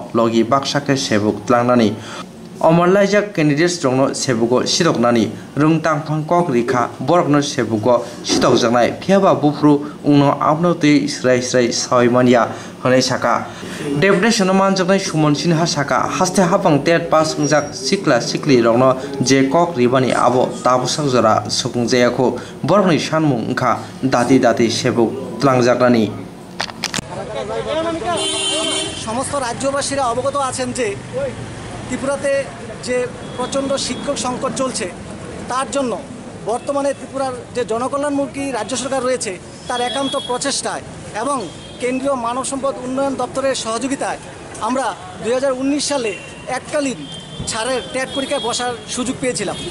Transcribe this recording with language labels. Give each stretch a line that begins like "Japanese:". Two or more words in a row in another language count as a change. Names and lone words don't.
Kok Borok: logi baksake sebuk tlangnani omorlaijak candidates jongno sebugo sidoknani rungtang thongkok rikha borokno sebugo sidokjaknai phiaba bufru ungno abno tei srai saimania honai saka deputation manjaknai sumon sinha saka haste hapang tet pass ungjak sikla sikli rokno je kok ribani abo tabusak jora sukungjayako borokni sanmung ungkha dati sebuk tlangjaknani
Bangla: সমস্ত রাজ্যবাসীরা অবগত আছেন যে ত্রিপুরাতে যে প্রচণ্ড শিক্ষক সংকট চলছে তার জন্য বর্তমানে ত্রিপুরার যে জনকল্যাণমুখী রাজ্য সরকার রয়েছে তার একান্ত প্রচেষ্টায় এবং কেন্দ্রীয় মানব সম্পদ উন্নয়ন দপ্তরের সহযোগিতায় আমরা 2019 সালে এককালীন ছাড়ের টেট পরীক্ষায় বসার সুযোগ পেয়েছিলাম।